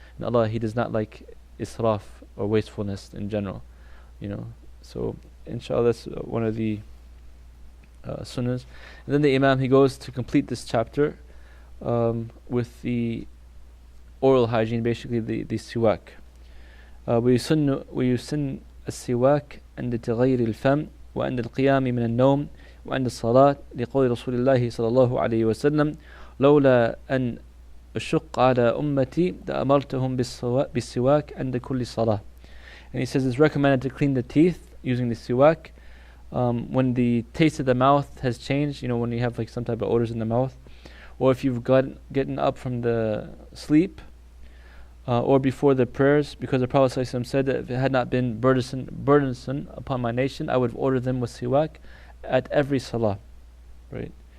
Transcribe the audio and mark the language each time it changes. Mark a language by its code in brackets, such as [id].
[en] And Allah, He does not like israf or wastefulness in general, So inshallah that's one of the sunnahs. And then the Imam, he goes to complete this chapter with the oral hygiene, basically the siwak. [ar] ويسن السواك عند تغير الفم وعند القيام من النوم وعند الصلاة لقول رسول الله صلى الله عليه وسلم لولا أن أشق على أمتي لأمرتهم بالسواك عند كل صلاة. [en] And he says it's recommended to clean the teeth using the siwak when the taste of the mouth has changed, when you have like some type of odors in the mouth, or if you've gotten up from the sleep, or before the prayers, because the Prophet ﷺ said that if it had not been burdensome upon my nation, I would have ordered them with siwak at every salah, right?